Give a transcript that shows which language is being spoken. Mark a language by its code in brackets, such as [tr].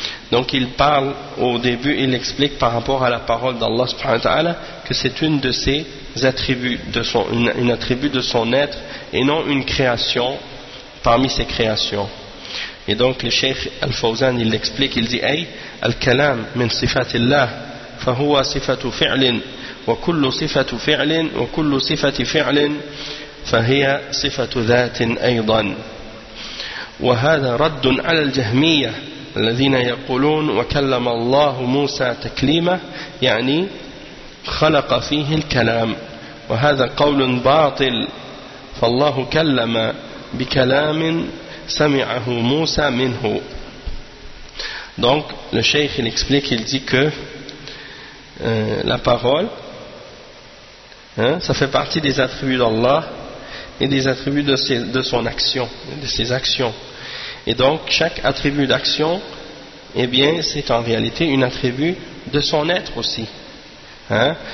[fr] Donc il parle au début, il explique par rapport à la parole d'Allah subhanahu wa ta'ala que c'est une de ses attributs, une attribut de son être et non une création parmi ses créations. Et donc le Cheikh Al-Fawzan il l'explique, il dit [ar] أي الكلام من صفات الله فهو صفة فعل وكل صفة فعل وكل صفة فعل فهي صفة ذات أيضا وهذا رد على الجهمية الذين يقولون وكلم الله موسى تكليمه يعني خلق فيه الكلام وهذا قول باطل فالله كلم بكلام سمعه موسى منه. [fr] Donc le cheikh il explique, il dit que la parole, hein, ça fait partie des attributs d'Allah et des attributs de ses actions. Et donc chaque attribut d'action, eh bien c'est en réalité une attribut de son être aussi, hein.